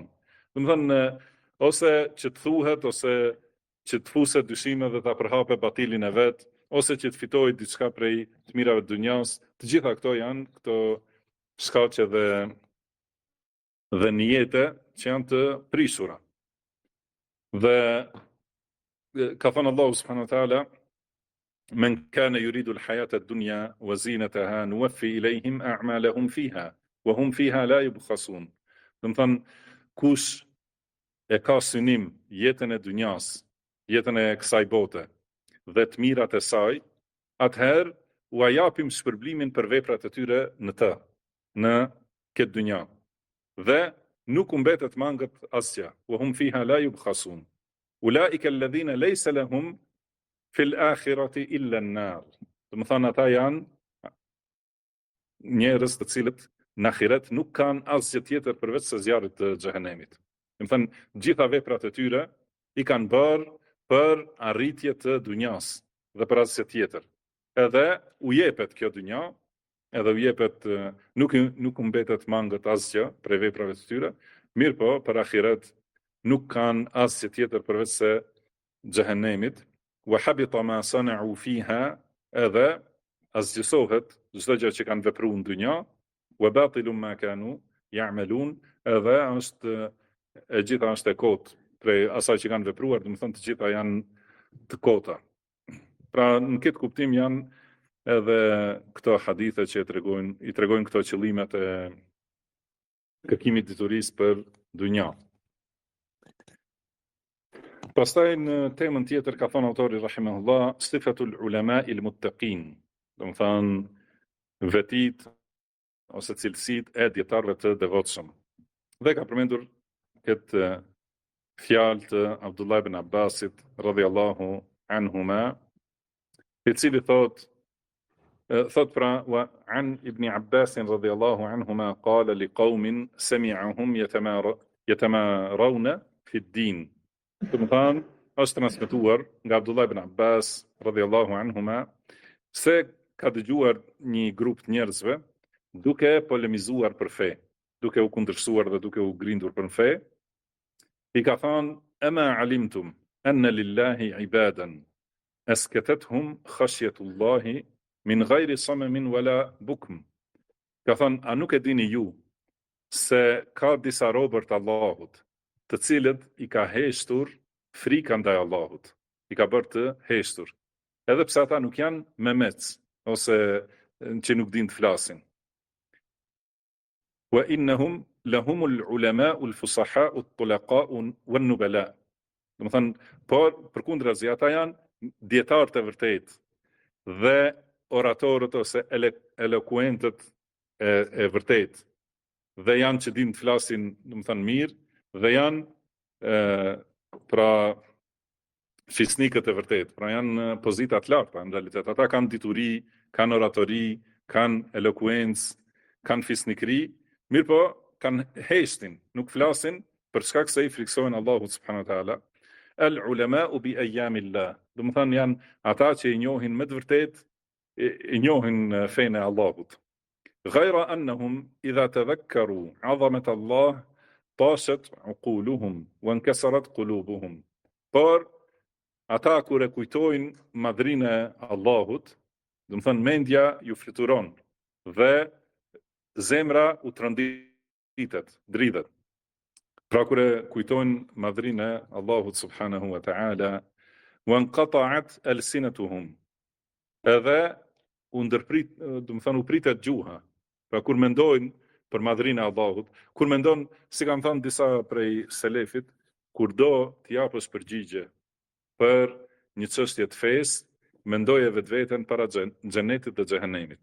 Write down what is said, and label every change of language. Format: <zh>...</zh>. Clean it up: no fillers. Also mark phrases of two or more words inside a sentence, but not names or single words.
<sq>Do të thonë ose që të thuhet, ose që të fuset dyshime dhe ta përhape batilin e vet, ose që të fitojë diçka prej të mirave të dunjas, të gjitha këto janë këto shkaqe dhe niyete që janë të prishura. Dhe ka thënë Allahu</sq> <ar>سبحانه وتعالى، من كان يريد الحياة الدنيا وزينتها نوف إليهم أعمالهم فيها وهم فيها لا يبخسون.</ar> <sq>Do të thonë kush e ka synim jetën e dunjas, jetën e kësaj bote dhe të mirat e saj, atëherë u japim shpërblimin për veprat e tyre në këtë dunja. Dhe nuk u mbetet mangët asgjë.</sq> <ar>وهم فيها لا يبخسون. أولئك الذين ليس لهم في الآخرة إلا النار.</ar> <sq>Do të thonë ata janë njerëz të cilët në ahiret nuk kanë asgjë tjetër përveç se zjarrit të xhehenemit. Do të thonë gjitha veprat e tyre i kanë bërë për arritje të dunjas dhe për asgjë tjetër. Edhe u jepet kjo dunja, edhe u jepet nuk u mbetet mangët asgjë për veprave të tyre, mirë po për ahiret nuk kanë asgjë tjetër përveç se xhehenemit.</sq> <ar>وحبط ما صنعوا فيها,</ar> <sq>edhe asgjësohet çdo gjë që kanë vepruar në dunja,</sq> <ar>وباطل ما كانوا يعملون,</ar> <sq>edhe e gjitha është e kotë prej asaj që kanë vepruar, do të thonë të gjitha janë të kota. Pra në këtë kuptim janë edhe këto hadithe që i tregojnë këto qëllimet e kërkimit diturisë për dunja. Pastaj në temën tjetër ka thënë autori rahimahullah,</sq> <ar>صفات العلماء المتقين.</ar> <sq>domethënë vetit ose cilësitë e dietarëve të devotshëm. Dhe ka përmendur këtë fjalë të Abdullah ibn Abbasit</sq> <ar>رضي الله عنهما,</ar> <sq>i cili thot pra</sq> <ar>وعن ابن عباس رضي الله عنهما قال لقوم سمعهم يتمارون في الدين.</ar> <sq>Domethënë është transmetuar nga Abdullah ibn Abbas</sq> <ar>رضي الله عنهما</ar> <sq>se ka dëgjuar një grup të njerëzve duke polemizuar për fe, duke u kundërshtuar dhe duke u grindur për fe. I ka thënë:</sq> <ar>"أما علمتم أن لله عبادا أسكتتهم خشية الله من غير صمم ولا بكم."</ar> <sq>Ka thënë: "A nuk e dini ju se ka disa robër të Allahut, të cilët i ka heshtur frika ndaj Allahut, i ka bërë të heshtur, edhe pse ata nuk janë memec ose që nuk din të flasin.</sq> <ar>وإنهم لهم العلماء الفصحاء الطلقاء النبلاء."</ar> <sq>Domethënë, por përkundrazi ata janë dietarë të vërtetë dhe oratorët ose elokuentët e vërtetë, dhe janë që din të flasin, domethënë mirë, dhe janë pra fisnikët e vërtetë, pra janë pozita të larta në realitet. Ata kanë dituri, kanë oratori, kanë elokuencë, kanë fisnikëri, mirë po kanë heshtin, nuk flasin për shkak se i friksohen Allahut</sq> <ar>سبحانه وتعالى. العلماء بأيام الله.</ar> <sq>Domethënë janë ata që i njohin me të vërtetë, i njohin fenë e Allahut.</sq> <ar>غير أنهم إذا تذكروا عظمة الله طاشت عقولهم وانكسرت قلوبهم.</ar> <sq>Por ata kur e kujtojnë madhrinë e Allahut, domethënë mendja ju fluturon dhe zemra u tronditet, dridhet. Pra kur e kujtojnë madhrinë e Allahut</sq> <ar>سبحانه وتعالى، وانقطعت ألسنتهم,</ar> <sq>edhe u ndërprit, domethënë u pritet gjuha. Pra kur mendojnë për madhrinë e Allahut, kur mendon, si kanë thënë disa prej selefit, kur do t'i japësh përgjigje për një çështje të fesë, mendoje vetveten para xhenetit dhe xhehenemit.</sq>